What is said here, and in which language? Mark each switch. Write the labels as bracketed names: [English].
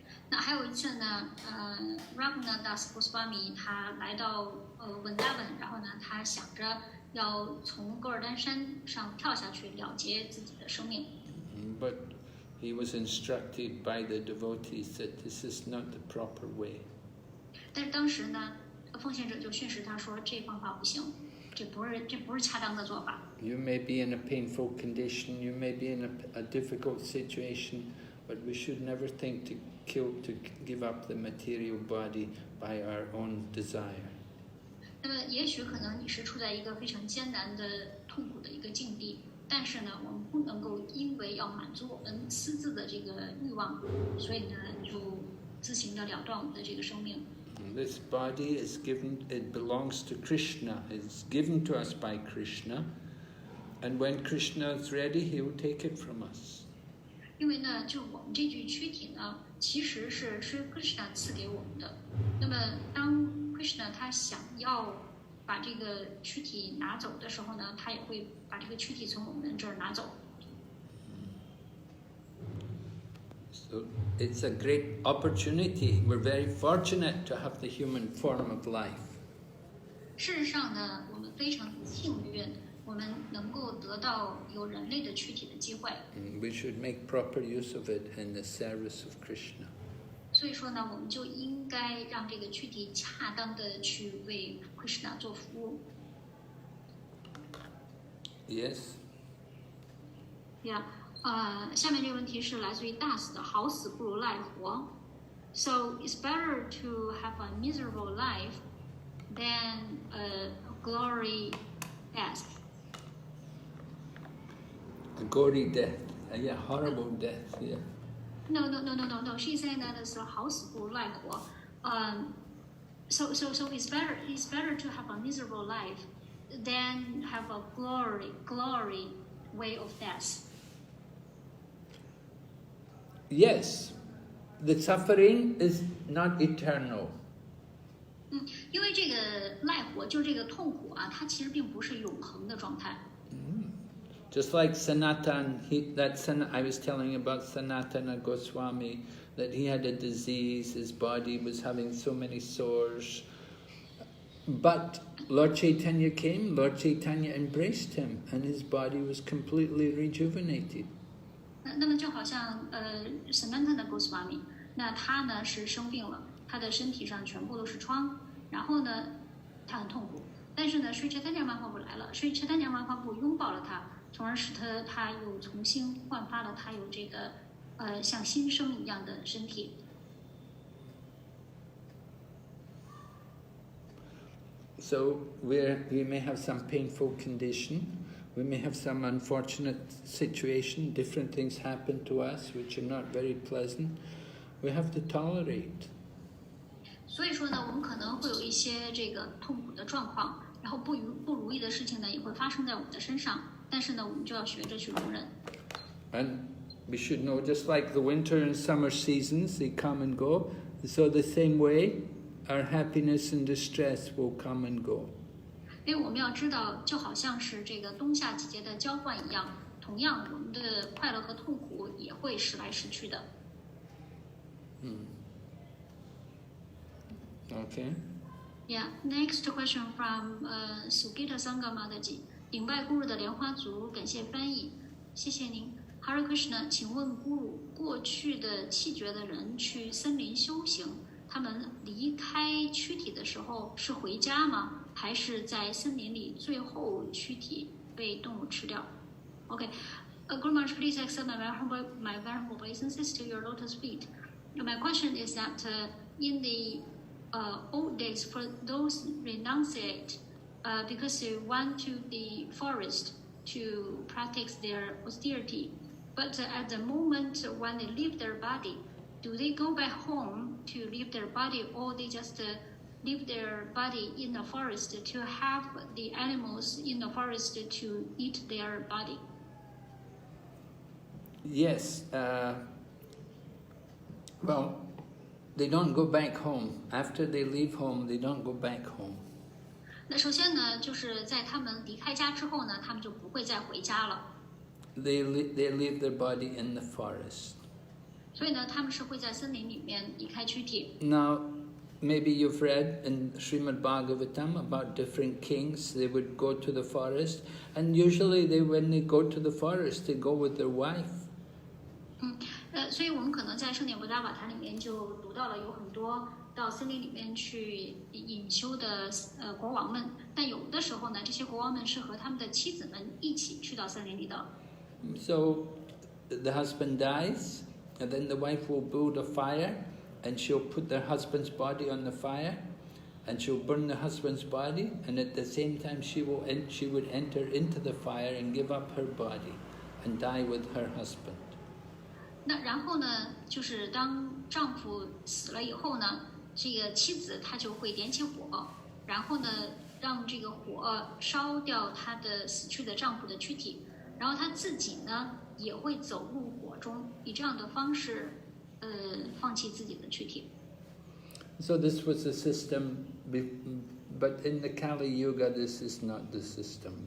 [Chinese] 那还有一次呢，Raghunath Goswami 他来到Vrindavan，然后呢，他想着要从戈尔丹山上跳下去，了结自己的生命。 [English] But he was instructed by the devotees that this is not the proper way. [Chinese] 但是当时呢，奉献者就训示他说，这方法不行，这不是恰当的做法。 [English] You may be in a painful condition, you may be in a difficult situation, but we should never think to give up the material body by our own desire. [Chinese] 那么也许可能你是处在一个非常艰难的、痛苦的一个境地，但是呢，我们不能够因为要满足我们私自的这个欲望，所以呢，就自行的了断我们的这个生命。 [English] This body is it belongs to Krishna. It's given to us by Krishna, and when Krishna is ready, he will take it from us. [Chinese] 因为呢，就我们这具躯体呢，其实是 Krishna 赐给我们的。那么，当 Krishna 他想要把这个躯体拿走的时候呢，他也会把这个躯体从我们这儿拿走。 [English] So it's a great opportunity. We're very fortunate to have the human form of life. [Chinese] 事实上呢，我们非常幸运，我们能够得到有人类的躯体的机会。 [English] We should make proper use of it in the service of Krishna. [Chinese] 所以说呢，我们就应该让这个躯体恰当的去为 Krishna 做服务。 [English] Yes. Yeah. [Chinese] 下面这个问题是来自于大死的，好死不如赖活。 [English] So it's better to have a miserable life than a glory death. A gory death. Yeah, horrible death. Yeah. No. She's saying that it's [Chinese] 好死不如赖活。 [English] So it's better to have a miserable life than have a glory way of death. Yes, the suffering is not eternal. [Chinese] 因为这个赖活就是这个痛苦啊，它其实并不是永恒的状态。 [English] Just like Sanatan, I was telling about Sanatana Goswami, that he had a disease, his body was having so many sores. But Lord Caitanya came, Lord Caitanya embraced him, and his body was completely rejuvenated. [Chinese] 那么就好像Sanatana Goswami，那他呢是生病了，他的身体上全部都是疮，然后呢他很痛苦，但是呢Sri Chaitanya Mahaprabhu来了，Sri Chaitanya Mahaprabhu拥抱了他，从而使他又重新焕发了他有这个像新生一样的身体。 [English] So we may have some painful condition, we may have some unfortunate situation, different things happen to us which are not very pleasant. We have to tolerate. [Chinese] 所以说呢，我们可能会有一些这个痛苦的状况，然后不如意的事情呢也会发生在我们的身上，但是呢，我们就要学着去容忍。 [English] And we should know, just like the winter and summer seasons, they come and go, so the same way, our happiness and distress will come and go. [Chinese] 因为我们要知道，就好像是这个冬夏季节的交换一样，同样我们的快乐和痛苦也会时来时去的。 [English] Okay. Yeah. Next question from Sugita Sangamadaji. [Chinese] 顶拜咕噜的莲花族，感谢翻译，谢谢您。 Hare Krishna， 请问咕噜，过去的气绝的人去森林修行，他们离开躯体的时候是回家吗？还是在森林里最后躯体被动物吃掉 ？Okay. [English] Guru Maharaj, please accept my venerable obeisances to your lotus feet. My question is that in the old days, for those renunciate because they went to the forest to practice their austerity, But at the moment when they leave their body, do they go back home to leave their body, or they just leave their body in the forest to have the animals in the forest to eat their body? Yes. Well, they don't go back home. After they leave home, they don't go back home. [Chinese] 那首先呢，就是在他们离开家之后呢，他们就不会再回家了。 [English] They leave their body in the forest. [Chinese] 所以呢，他们是会在森林里面离开躯体。 [English] Now, maybe you've read in Srimad Bhagavatam about different kings. They would go to the forest, and usually when they go to the forest, they go with their wife. [Chinese] 所以我们可能在圣典博达瓦坛里面就读到了有很多到森林里面去隐修的国王们，但有的时候呢，这些国王们是和他们的妻子们一起去到森林里的。 [English] So the husband dies, and then the wife will build a fire, and she'll put their husband's body on the fire, and she'll burn the husband's body, and at the same time she would enter into the fire and give up her body and die with her husband. [Chinese] 那然后呢，就是当丈夫死了以后呢，这个妻子她就会点起火，然后呢，让这个火烧掉她的死去的丈夫的躯体，然后她自己呢也会走入火中，以这样的方式，放弃自己的躯体。 [English] So this was the system, but in the Kali Yuga, this is not the system.